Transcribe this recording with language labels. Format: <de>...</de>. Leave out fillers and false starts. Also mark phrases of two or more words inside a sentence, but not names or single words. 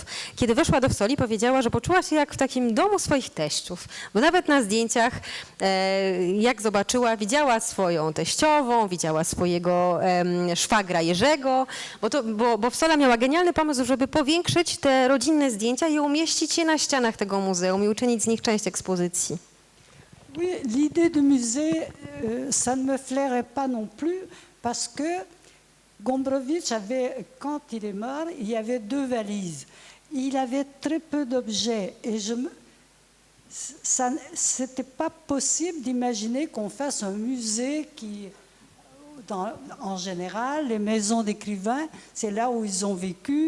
<pl>Kiedy weszła do Wsoli, powiedziała, że poczuła się jak w takim domu swoich teściów, bo nawet na zdjęciach, jak zobaczyła, widziała swoją teściową, widziała swojego szwagra Jerzego, bo Wsola miała genialny pomysł, żeby powiększyć te rodzinne zdjęcia i umieścić je na ścianach tego muzeum i uczynić z nich część ekspozycji.</pl> <fr>Oui, l'idée de musée, ça ne me flairait pas non plus, parce que Gombrowicz avait, quand il est mort, il y avait 2 valises. il avait très peu d'objets. Et c'était pas possible d'imaginer qu'on fasse un musée qui, en général, les maisons d'écrivains, c'est là où ils ont vécu,</fr>